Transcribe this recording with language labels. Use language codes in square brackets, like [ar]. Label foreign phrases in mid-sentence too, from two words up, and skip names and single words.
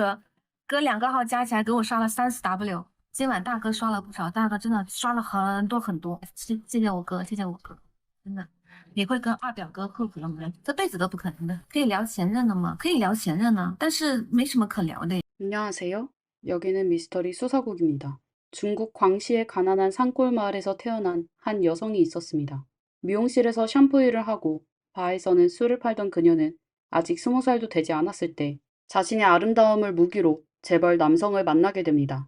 [zh] 哥2个号加起来给我刷了30W，今晚大哥刷了不少，大哥真的刷了很多很多，谢谢我哥，谢谢我哥，真的。你会跟二表哥复合吗？这辈子都不可能的。可以聊前任的吗？可以聊前任呢，但是没什么可聊的。 [ko] 안녕하세요. 여기는 미스터리 수사국입니다. 중국 광시의 가난한 산골 마을에서 태어난 한 여성이 있었습니다. 미용실에서 샴푸 일을 하고 바에서는 술을 팔던 그녀는 아직 20살도 되지 않았을 때 자신의 아름다움을 무기로 재벌 남성을 만나게 됩니다.